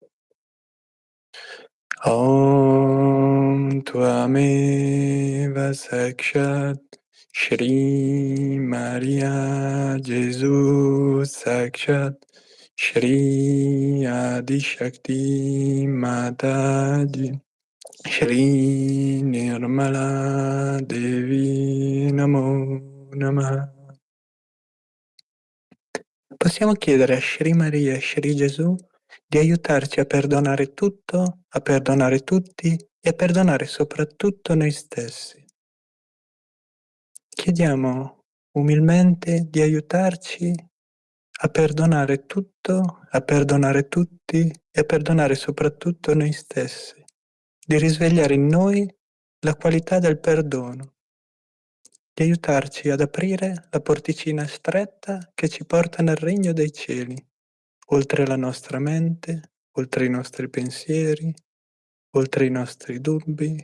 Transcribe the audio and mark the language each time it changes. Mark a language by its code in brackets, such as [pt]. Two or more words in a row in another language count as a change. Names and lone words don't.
[sa] ॐ त्वमेव साक्षात् श्री Maria Gesù साक्षात् श्री आदि शक्ति माताजी श्री निर्मला देवी नमो नमः. [it] Possiamo chiedere a Shri Maria e Shri Gesù di aiutarci a perdonare tutto, a perdonare tutti e a perdonare soprattutto noi stessi. Chiediamo umilmente di aiutarci a perdonare tutto, a perdonare tutti e a perdonare soprattutto noi stessi, di risvegliare in noi la qualità del perdono, di aiutarci ad aprire la porticina stretta che ci porta nel regno dei cieli, oltre la nostra mente, oltre i nostri pensieri, oltre i nostri dubbi.